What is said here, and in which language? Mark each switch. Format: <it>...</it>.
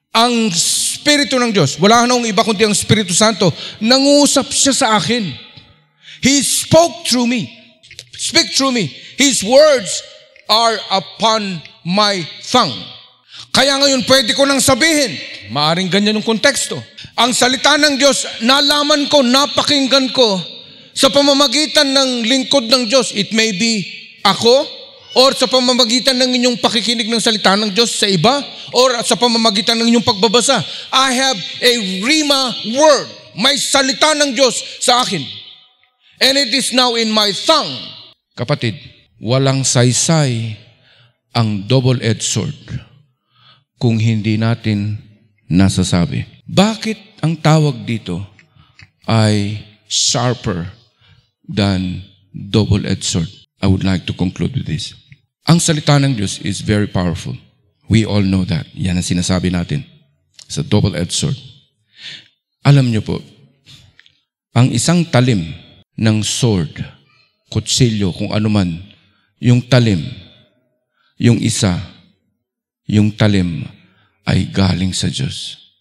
<tl>Ang Espiritu ng Diyos, wala nang iba kundi ang Espiritu Santo, nangusap siya sa akin.</tl> <en>He spoke through me. Speak through me. His words are upon my tongue.</en> <tl>Kaya ngayon pwede ko nang sabihin, maaring ganyan yung konteksto. Ang salita ng Diyos, nalaman ko, napakinggan ko Sa pamamagitan ng lingkod ng Diyos,</tl> <en>it may be</en> <tl>ako, or sa pamamagitan ng inyong pakikinig ng salita ng Diyos sa iba, or sa pamamagitan ng inyong pagbabasa.</tl> <en>I have a rhema word.</en> <tl>May salita ng Diyos sa akin.</tl> <en>And it is now in my tongue.</en> <tl>Kapatid, walang saysay ang double-edged sword kung hindi natin nasasabi. Bakit ang tawag dito ay</tl> <en>sharper than double-edged sword? I would like to conclude with this.</en> <tl>Ang salita ng Diyos</tl> <en>is very powerful. We all know that.</en> <tl>Yan ang sinasabi natin sa</tl> <en>double-edged sword.</en> <tl>Alam niyo po, ang isang talim ng sword, kutsilyo, kung ano man, yung talim, yung isa, yung talim ay galing sa Diyos.</tl>